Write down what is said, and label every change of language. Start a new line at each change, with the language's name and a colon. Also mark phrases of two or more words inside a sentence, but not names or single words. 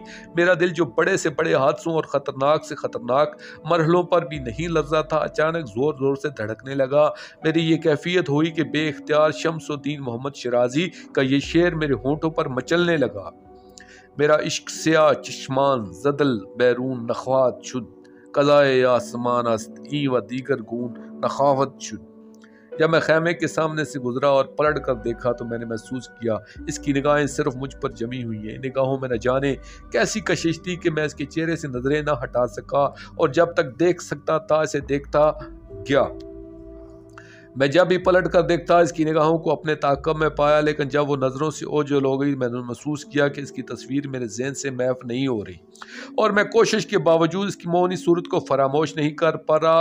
Urdu: میرا دل جو بڑے سے بڑے حادثوں اور خطرناک سے خطرناک مرحلوں پر بھی نہیں لرزا تھا، اچانک زور زور سے دھڑکنے لگا۔ میری یہ کیفیت ہوئی کہ بے اختیار شمس الدین محمد شیرازی کا یہ شعر میرے ہونٹوں پر مچلنے لگا،
Persian: میرا عشق سیاہ چشمان زدل بیرون نخوات شد، قضائے آسمان است این و دیگر گون نخواہد شد۔
Urdu: جب میں خیمے کے سامنے سے گزرا اور پلٹ کر دیکھا تو میں نے محسوس کیا اس کی نگاہیں صرف مجھ پر جمی ہوئی ہیں۔ نگاہوں میں نہ جانے کیسی کشش تھی کہ میں اس کے چہرے سے نظریں نہ ہٹا سکا، اور جب تک دیکھ سکتا تھا اسے دیکھتا گیا۔ میں جب ہی پلٹ کر دیکھتا اس کی نگاہوں کو اپنے تعاقب میں پایا، لیکن جب وہ نظروں سے اوجھل ہو گئی میں نے محسوس کیا کہ اس کی تصویر میرے ذہن سے محو نہیں ہو رہی، اور میں کوشش کے باوجود اس کی مونی صورت کو فراموش نہیں کر پا رہا۔